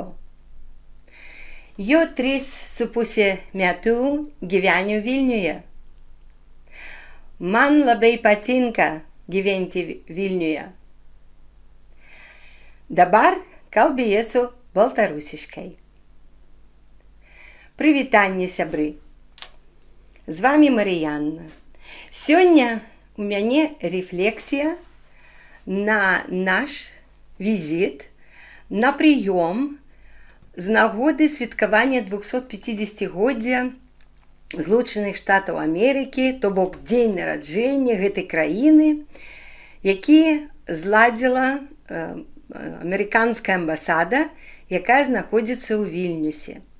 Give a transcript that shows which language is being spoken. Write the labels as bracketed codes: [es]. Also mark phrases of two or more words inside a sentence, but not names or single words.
[lt] Jau 3,5 metų gyvenu Vilniuje. Man labai patinka gyventi Vilniuje. Dabar kalbėsiu baltarusiškai. [be] Привітання, сябры! З вами Мар'яна. Сёння у мяне рефлексія на наш візіт, на прыём з нагоды святкавання 250-годдзя Злучаных Штатаў Амерыкі, то бок дзень нараджэння гэтай краіны, які зладзіла амерыканская амбасада, якая знаходзіцца ў Вільнюсе.